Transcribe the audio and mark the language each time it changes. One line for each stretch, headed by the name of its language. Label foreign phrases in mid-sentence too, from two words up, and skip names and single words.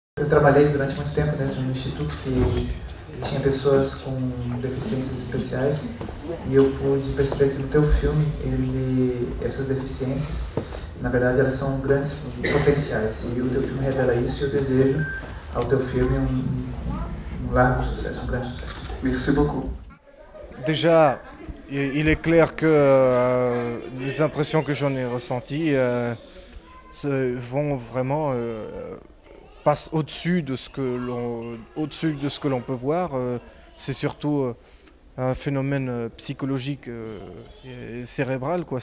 Portuguese: trabalhei durante muito tempo dentro de um instituto que tinha pessoas com deficiências especiais e eu pude perceber que no teu filme essas deficiências, na verdade, elas são grandes potenciais e o teu filme revela isso e eu desejo ao teu filme um largo sucesso, um grande sucesso.
French: Merci beaucoup. Déjà, il est clair que les impressions que j'en ai ressenties vont vraiment passent au-dessus de ce que l'on peut voir. C'est surtout un phénomène psychologique et cérébral, quoi.